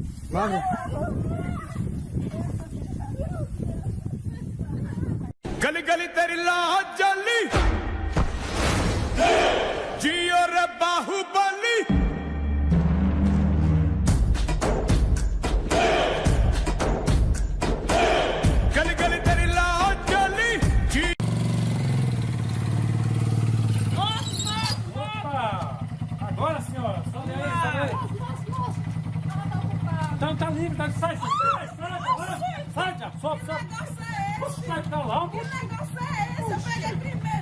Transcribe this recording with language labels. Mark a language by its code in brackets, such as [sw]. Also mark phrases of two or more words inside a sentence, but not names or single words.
[hi] गली गली तेरी लाज जली जियो रे बाहुबली गली गली तेरी लाज जली जी [pt] Opa! Agora, senhora, sobe aí, sobe aí. Então tá livre, tá sai, agora. Sai, já, sobe. Sai, tá lá. Que negócio é esse? Eu peguei primeiro.